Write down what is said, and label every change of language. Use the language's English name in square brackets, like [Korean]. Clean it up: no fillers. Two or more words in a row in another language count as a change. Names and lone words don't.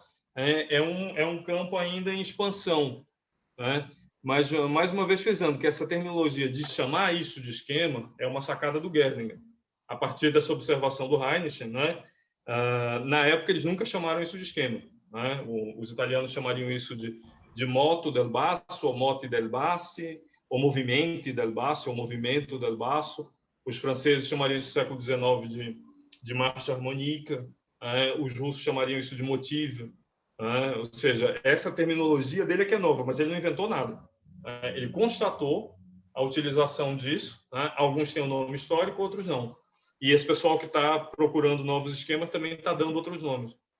[Portuguese] É um campo ainda em expansão. Né? Mas, mais uma vez, frisando que essa terminologia de chamar isso de esquema é uma sacada do Göttingen. A partir dessa observação do Heinrich, né? Na época eles nunca chamaram isso de esquema. Né? Os italianos chamariam isso de [Italian] moto del basso, [Portuguese] ou [Italian] mote del bassi, [Portuguese] ou [Italian] movimento del basso, [Portuguese] ou [Italian] movimento del basso. [Portuguese] Os franceses chamariam isso no século XIX de marcha harmônica. Os russos chamariam isso de motivo. Ou seja, essa terminologia dele é que é nova, mas ele não inventou nada. Ele constatou a utilização disso. Alguns têm um nome histórico, outros não. E esse pessoal que está procurando novos esquemas também está dando outros nomes.